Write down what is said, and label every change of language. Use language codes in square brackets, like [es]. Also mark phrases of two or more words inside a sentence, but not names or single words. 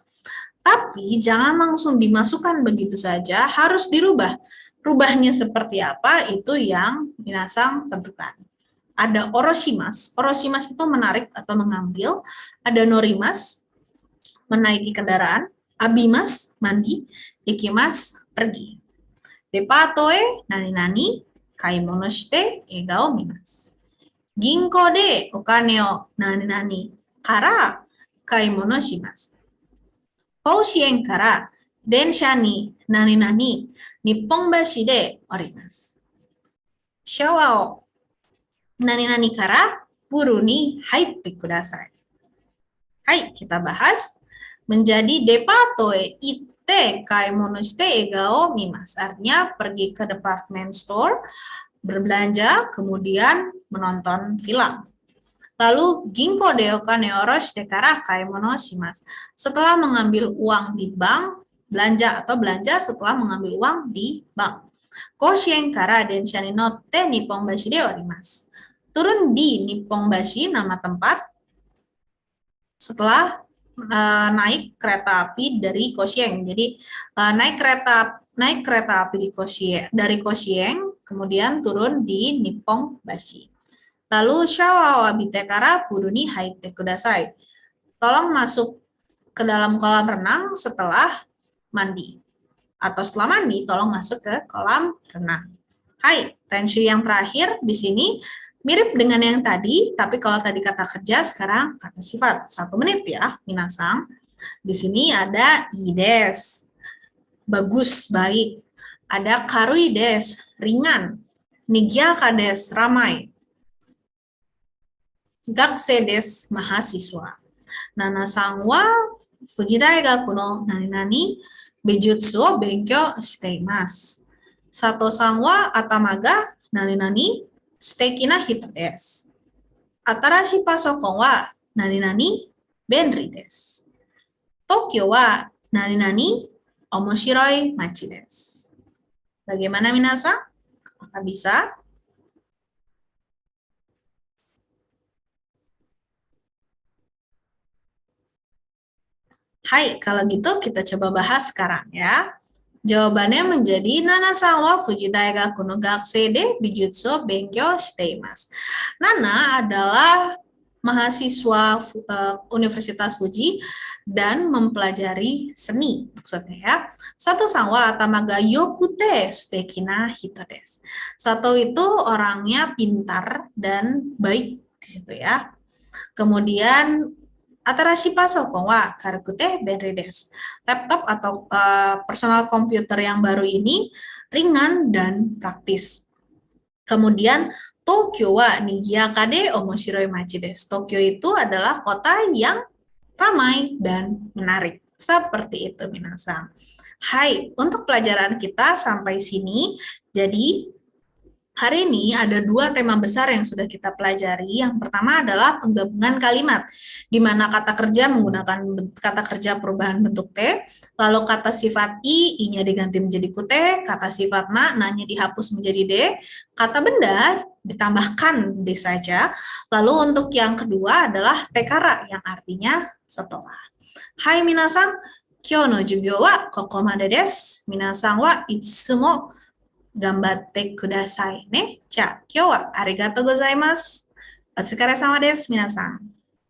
[id] Tapi jangan langsung dimasukkan begitu saja, harus dirubah. Rubahnya seperti apa, itu yang minasang tentukan. Ada oroshimas. Oroshimas itu menarik atau mengambil. Ada norimas, menaiki kendaraan. Abimas, mandi. Ikimas, pergi. [ja] デパートへ何々, 買い物して映画を見ます. 銀行でお金を何々から買い物します. 甲子園から電車に何々日本橋で降ります。シャワーを何々からプールに入ってください。Hai, [id] kita bahas menjadi [ja] デパートへ行って買い物して映画を見ます. [id] Artinya pergi ke [en] department store, [id] berbelanja, kemudian menonton film. [ja] Lalu 銀行でお金下ろしてから買い物します. [id] Setelah mengambil uang di bank, belanja atau belanja setelah mengambil uang di bank. [ja] 甲子園から電車に乗って日本橋で降ります. [id] Turun di Nipponbashi, nama tempat, setelah naik kereta api dari Koshien. Jadi naik kereta api dari Koshien, kemudian turun di Nipponbashi. [ja] Lalu シャワーは浴びてからプールに入ってください. [id] Tolong masuk ke dalam kolam renang setelah mandi. Atau setelah mandi, tolong masuk ke kolam renang. Hai, renshu yang terakhir di sini mirip dengan yang tadi, tapi kalau tadi kata kerja, sekarang kata sifat. 1 menit ya, minasang. Di sini ada ides, bagus, baik. Ada [ja] 軽いです, [id] ringan. [ja] 賑やかです, [id] ramai. [ja] 学生です, [id] mahasiswa. [ja] ナナさんは富士大学の何々美術を勉強しています. 佐藤さんは頭が何々素敵な人です. 新しいパソコンは何々便利です. 東京は何々面白い町です. [id] Bagaimana minasan? Apakah bisa? Hai, kalau gitu kita coba bahas sekarang ya. Jawabannya menjadi [ja] ナナさんは富士大学の学生で美術を勉強しています. [id] Nana adalah mahasiswa Universitas Fuji dan mempelajari seni maksudnya ya. [ja] 佐藤さんは頭が良くて素敵な人です. [id] Sato itu orangnya pintar dan baik di situ ya. [ja] Kemudian 新しいパソコンは軽くて便利です. [id] Laptop atau personal komputer yang baru ini ringan dan praktis. [ja] Kemudian 東京は賑やかで面白い町です. [id] Tokyo itu adalah kota yang ramai dan menarik. Seperti itu minasang. Hai, untuk pelajaran kita sampai sini. Jadi Hari ini ada dua tema besar yang sudah kita pelajari. Yang pertama adalah penggabungan kalimat, di mana kata kerja menggunakan kata kerja perubahan bentuk T, lalu kata sifat I-nya diganti menjadi ku T, kata sifat na-nya dihapus menjadi D, kata benda ditambahkan D saja. Lalu untuk yang kedua adalah tekara, yang artinya setelah. [ja] はい皆さん、今日の授業はここまでです. 皆さんはいつも頑張ってくださいね。じゃあ、今日はありがとうございます。お疲れ様です、皆さん。